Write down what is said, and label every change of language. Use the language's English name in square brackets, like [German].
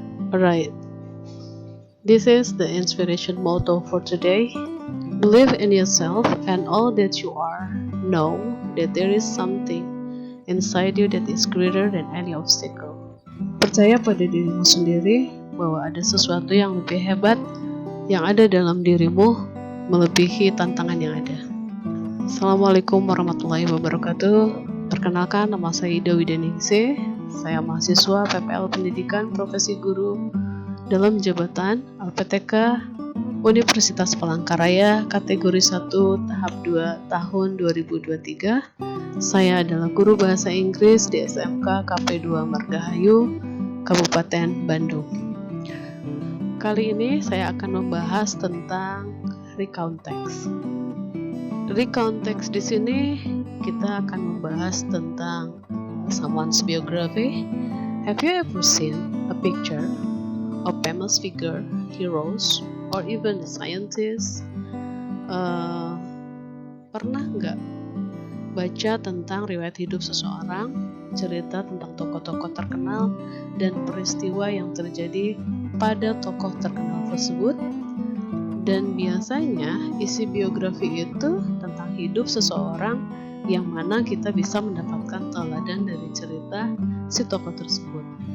[English] Alright, this is the inspiration motto for today. Believe in yourself and all that you are. Know that there is something inside you that is greater than any obstacle. [Indonesian] Percaya pada dirimu sendiri bahwa ada sesuatu yang lebih hebat yang ada dalam dirimu melebihi tantangan yang ada. Assalamualaikum warahmatullahi wabarakatuh. Perkenalkan, nama saya Ida Widaningsih. Saya mahasiswa PPL Pendidikan Profesi Guru dalam jabatan LPTK Universitas Palangkaraya kategori 1 tahap 2 tahun 2023. Saya adalah guru bahasa Inggris di SMK KP2 Margahayu, Kabupaten Bandung. Kali ini saya akan membahas tentang recount text. Recount text di sini kita akan membahas tentang [English] someone's biography. Have you ever seen a picture of famous figure, heroes, or even scientists? [Indonesian] Pernah nggak baca tentang riwayat hidup seseorang, cerita tentang tokoh-tokoh terkenal dan peristiwa yang terjadi pada tokoh terkenal tersebut? Dan biasanya isi biografi itu tentang hidup seseorang yang mana kita bisa mendapatkan teladan dari cerita si tokoh tersebut.